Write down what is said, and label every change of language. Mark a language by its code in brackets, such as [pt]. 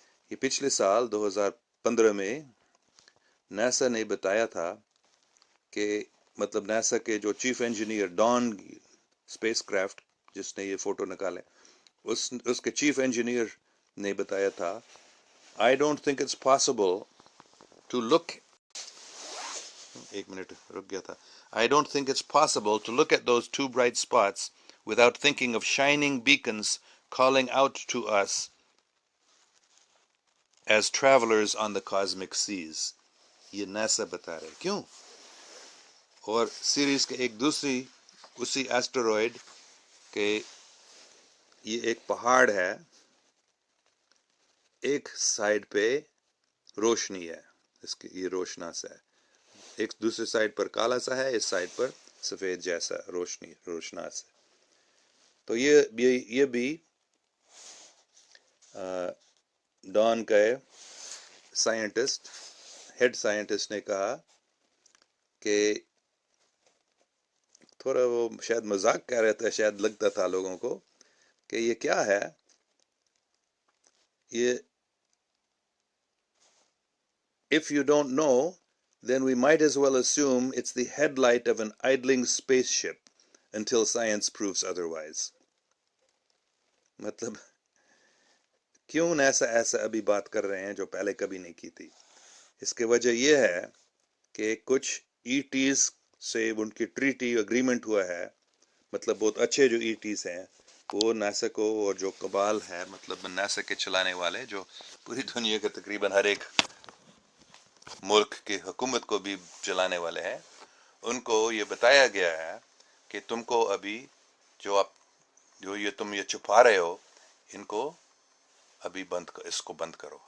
[ur] یہ پچھلے سال 2015 میں ناسا نے بتایا تھا کہ مطلب ناسا کے جو chief engineer Dawn space craft جس نے یہ فوٹو نکالے، اس کے چیف انجینئر نے بتایا تھا، [en] I don't think it's possible to look. [ur] ایک منٹ رک گیا تھا. [en] I don't think it's possible to look at those two bright spots without thinking of shining beacons calling out to us as travelers on the cosmic seas. [ur] یہ NASA بتا رہے. کیوں؟ اور series کے ایک دوسری اسی ایسٹروئڈ کہ یہ ایک پہاڑ ہے، ایک سائڈ پہ روشنی ہے، اس کی یہ روشناس ہے. ایک دوسرے سائڈ پر کالا سا ہے، اس سائڈ پر سفید جیسا روشناس ہے. تو یہ بھی ڈان کا سائنٹسٹ، ہیڈ سائنٹسٹ نے کہا کہ تھوڑا وہ شاید مذاق کر رہا تھا، شاید لگتا تھا لوگوں کو کہ یہ کیا ہے. [en] یہ if you don't know then we might as well assume it's the headlight of an idling spaceship until science proves otherwise. [ur] مطلب کیوں ایسا ابھی بات کر رہے ہیں جو پہلے کبھی نہیں کی تھی؟ اس کی وجہ یہ ہے کہ کچھ ای ٹیز سے ان کی ٹریٹی اگریمنٹ ہوا ہے. مطلب بہت اچھے جو ای ٹیز ہیں وہ ناسا کو، اور جو قبال ہے مطلب ناسا کے چلانے والے جو پوری دنیا کے تقریباً ہر ایک ملک کی حکومت کو بھی چلانے والے ہیں، ان کو یہ بتایا گیا ہے کہ تم کو ابھی جو تم یہ چھپا رہے ہو، ان کو ابھی اس کو بند کرو.